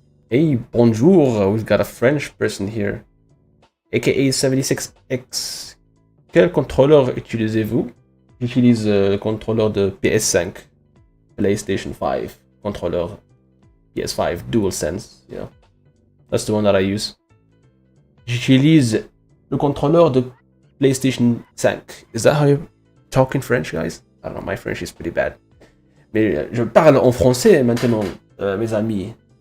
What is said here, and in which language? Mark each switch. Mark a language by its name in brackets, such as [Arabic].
[English] Hey, bonjour, we've got a French person here. AKA 76X. [French] Quel contrôleur utilisez-vous? J'utilise le contrôleur de PS5, PlayStation 5, contrôleur PS5, DualSense, [English] you know. That's the one that I use. [French] J'utilise le contrôleur de PlayStation 5. [English] Is that how you talk in French, guys? I don't know, my French is pretty bad. [French] Mais je parle en français maintenant, mes amis.